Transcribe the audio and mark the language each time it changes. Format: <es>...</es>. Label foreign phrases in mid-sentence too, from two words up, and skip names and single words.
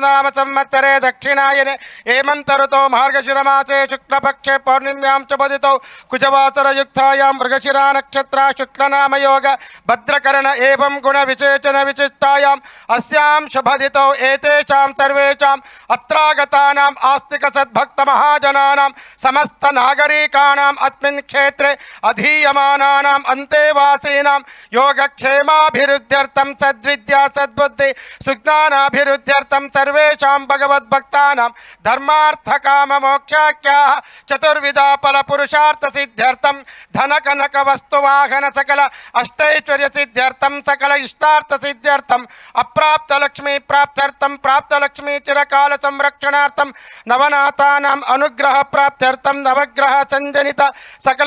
<sa>ನಾಮ ಸಂವತ್ಸರೆ ದಕ್ಷಿಣಾಯನೆ ಹೇಮಂತ ಋತೋ ಮಾರ್ಗಶಿರಮಾಸೆ ಶುಕ್ಲಪಕ್ಷೆ ಪೌರ್ಣಿಮ್ಯಾಂ ಚ ಬದಿತೌ ಕುಜವಾಸರಯುಕ್ತಾಯಾಂ ಮೃಗಶಿರಾ ನಕ್ಷತ್ರ ಶುಕ್ಲನಾಮಯೋಗ ಭದ್ರಕರಣ ಏವಂ ಗುಣ ವಿಶೇಷಣ ವಿಶಿಷ್ಟಾಯಾಂ ಅಸ್ಯಾಂ ಶುಭದಿತೌ ಏತೇಷಾಂ ಸರ್ವೇಷಾಂ ಅತ್ರಾಗತಾನಾಂ ಆಸ್ತಿಕ ಸದ್ಭಕ್ತ ಮಹಾಜನಾನಾಂ ಸಮಸ್ತ ನಾಗರಿಕಾಣಾಂ ಅಸ್ಮಿನ್ ಕ್ಷೇತ್ರೆ ಅಧೀಯಮಾನಾನಾಂ ಅಂತೇವಾಸೀನಾಂ ಯೋಗಕ್ಷೇಮಾಭಿವೃದ್ಧ್ಯರ್ಥಂ ಸದ್ವಿದ್ಯಾ ಸದ್ಬುದ್ಧಿ ಸುಜ್ಞಾನಾಭಿವೃದ್ಧ್ಯರ್ಥಂ ಸರ್ವೇಷಾಂ ಭಗವದ್ಭಕ್ತಾನಾಂ ಧರ್ಮಾರ್ಥ ಕಾಮ ಮೋಕ್ಷಾಖ್ಯಾಃ ಚತುರ್ವಿಧ ಫಲ ಪುರುಷಾರ್ಥ ಸಿದ್ಧ್ಯರ್ಥಂ ಧನ ಕನಕ ವಸ್ತು ವಾಹನ ಸಕಲ ಅಷ್ಟೈಶ್ವರ್ಯ ಸಿದ್ಧ್ಯರ್ಥಂ ಸಕಲ ಇಷ್ಟಾರ್ಥ ಸಿದ್ಧ್ಯರ್ಥಂ ಅಪ್ರಾಪ್ತ ಲಕ್ಷ್ಮೀ ಪ್ರಾಪ್ತ್ಯರ್ಥಂ ಪ್ರಾಪ್ತ ಲಕ್ಷ್ಮೀ ಚಿರಕಾಲ ಸಂರಕ್ಷಣಾರ್ಥಂ ನವನಾಥಾನಾಂ ಅನುಗ್ರಹ ಪ್ರಾಪ್ತ್ಯರ್ಥಂ ನವಗ್ರಹ ಸಂಜನಿತ ಸಕಲ</sa>